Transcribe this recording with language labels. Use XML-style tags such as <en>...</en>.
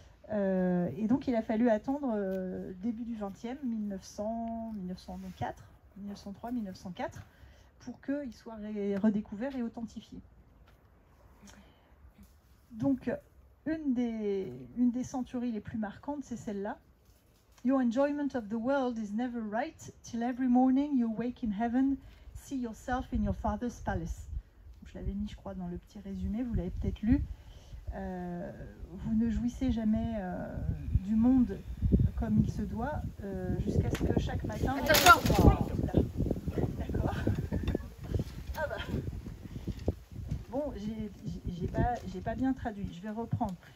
<fr>Et donc il a fallu attendre début du 20e, 1904, 1903, 1904, pour qu'il soit redécouvert et authentifié. Donc, une des centuries les plus marquantes, c'est celle-là.</fr> <en>Your enjoyment of the world is never right, till every morning you wake in heaven, see yourself in your father's palace.</en> <fr>Je l'avais mis, je crois, dans le petit résumé, vous l'avez peut-être lu. Vous ne jouissez jamais du monde comme il se doit, jusqu'à ce que chaque matin... D'accord. Ah bah. Bon, j'ai pas bien traduit, je vais reprendre.</fr>